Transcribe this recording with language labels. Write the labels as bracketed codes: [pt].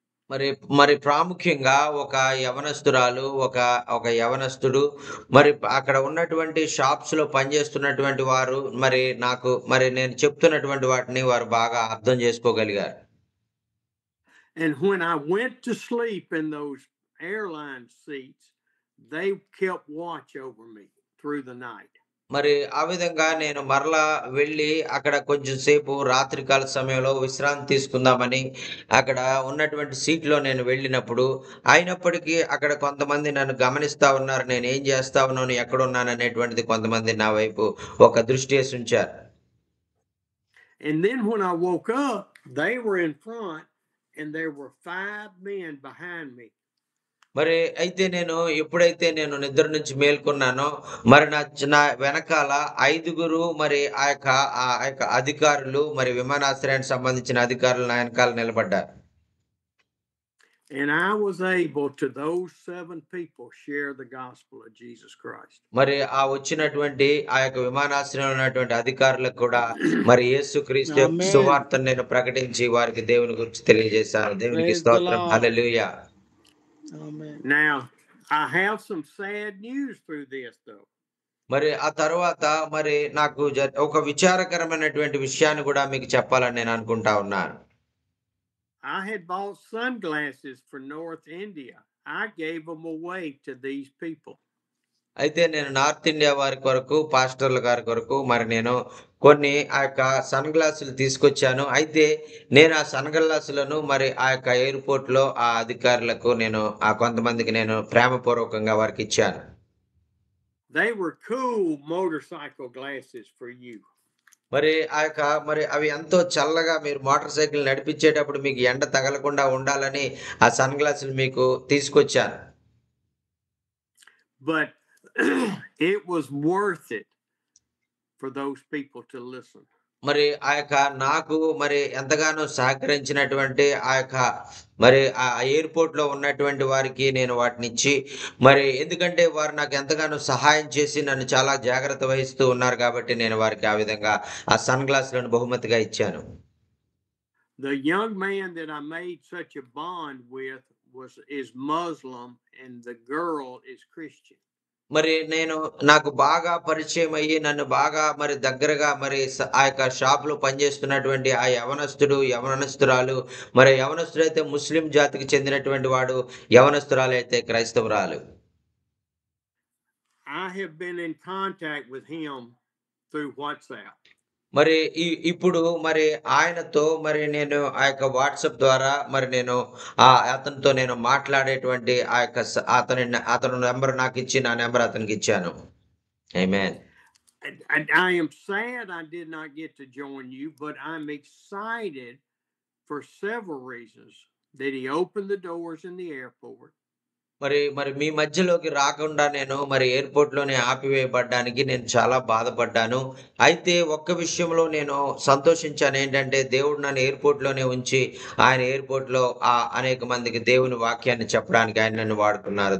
[te] మరి మరి ప్రాముఖ్యంగా ఒక యవనస్తురాలు, ఒక ఒక యవనస్తుడు, మరి అక్కడ ఉన్నటువంటి షాప్స్‌లో పనిచేస్తున్నటువంటి వారు, మరి నేను చెప్తున్నటువంటి వాటిని వారు బాగా అర్థం చేసుకోగలిగారు. [en] And when I went to sleep in those airline seats, they kept watch over me through the night. [te] మరి ఆ విధంగా నేను మరలా వెళ్ళి అక్కడ కొంచెం సేపు రాత్రికాల సమయంలో విశ్రాంతి తీసుకుందామని అక్కడ ఉన్నటువంటి సీట్‌లో నేను వెళ్ళినప్పుడు, అయినప్పటికీ అక్కడ కొంతమంది నన్ను గమనిస్తా ఉన్నారు. నేనేం చేస్తా ఉన్నాను, ఎక్కడున్నాననేటువంటిది కొంతమంది నా వైపు ఒక దృష్టేసి ఉంచారు. [en] And then when I woke up, they were in front and there were 5 men behind me. [te] మరి అయితే ఎప్పుడైతే నేను నిద్ర నుంచి మేల్కొన్నానో, మరి నా వెనకాల 5గురు మరి ఆ యొక్క అధికారులు, మరి విమానాశ్రయానికి సంబంధించిన అధికారులు నా వెనకాల నిలబడ్డారు. [en] And I was able to those 7 people share the gospel of Jesus Christ. [te] మరి ఆ వచ్చినటువంటి ఆ యొక్క విమానాశ్రయంలో ఉన్నటువంటి అధికారులకు కూడా మరి యేసుక్రీస్తు యొక్క [en] Amen. [te] సువార్తను నేను ప్రకటించి వారికి దేవుని గురించి తెలియజేశాను. దేవునికి [en] Praise the [te] స్తోత్రం. [en] Lord. [te] Hallelujah. [en] Amen. Now, I have some sad news through this though. [te] మరి ఆ తరువాత మరి నాకు ఒక విచారకరమైనటువంటి విషయాన్ని కూడా మీకు చెప్పాలని నేను అనుకుంటా ఉన్నాను. [en] I had bought sunglasses for North India. I gave them away to these people. [te] అయితే నేను నార్త్ ఇండియా వారి కొరకు, పాస్టర్ల గారి కొరకు మరి నేను కొన్ని ఆ యొక్క సన్ గ్లాసులు తీసుకొచ్చాను. అయితే నేను ఆ సన్ గ్లాసులను మరి ఆ యొక్క ఎయిర్‌పోర్ట్‌లో ఆ అధికారులకు కొంతమందికి నేను ప్రేమపూర్వకంగా వారికిచ్చాను. [en] They were cool motorcycle glasses for you. [te] మరి మరి అవి ఎంతో చల్లగా మీరు మోటార్ సైకిల్ నడిపించేటప్పుడు మీకు ఎండ తగలకుండా ఉండాలని ఆ సన్ గ్లాసులు మీకు తీసుకొచ్చాను. [en] But it was worth it for those people to listen. [te] మరి నాకు మరి ఎంతగానో సహకరించినటువంటి మరి ఆ ఎయిర్‌పోర్ట్‌లో ఉన్నటువంటి వారికి నేను వాటినిచ్చి, మరి ఎందుకంటే వారు నాకు ఎంతగానో సహాయం చేసి నన్ను చాలా జాగ్రత్త వహిస్తూ ఉన్నారు కాబట్టి నేను వారికి ఆ విధంగా ఆ సన్ గ్లాసులను బహుమతిగా ఇచ్చాను. [en] The young man that I made such a bond with is Muslim and the girl is Christian. [te] మరి నాకు బాగా పరిచయం అయ్యి నన్ను బాగా మరి దగ్గరగా మరి ఆ యొక్క షాప్‌లో పనిచేస్తున్నటువంటి ఆ యవనస్తురాలు, మరి యవనస్తుడైతే ముస్లిం జాతికి చెందినటువంటి వాడు, యవనస్తురాలైతే క్రైస్తవురాలు. [en] I have been in contact with him through WhatsApp. [te] మరి ఇప్పుడు మరి ఆయనతో మరి నేను ఆ యొక్క వాట్సాప్ ద్వారా మరి అతనితో నేను మాట్లాడేటువంటి ఆ యొక్క అతను నంబర్ నాకిచ్చి నా number అతనికిచ్చాను. Amen. [en] I am sad I did not get to join you, but I'm excited for several reasons that he opened the doors in the airport. [te] మరి మీ మధ్యలోకి రాకుండా మరి ఎయిర్‌పోర్ట్‌లోనే ఆపివేయబడ్డానికి నేను చాలా బాధపడ్డాను. అయితే ఒక్క విషయంలో నేను సంతోషించాను. ఏంటంటే దేవుడు నన్ను ఎయిర్‌పోర్ట్‌లోనే ఉంచి, ఆయన ఎయిర్‌పోర్ట్‌లో అనేక మందికి దేవుని వాక్యాన్ని చెప్పడానికి ఆయన నన్ను వాడుకున్నారు.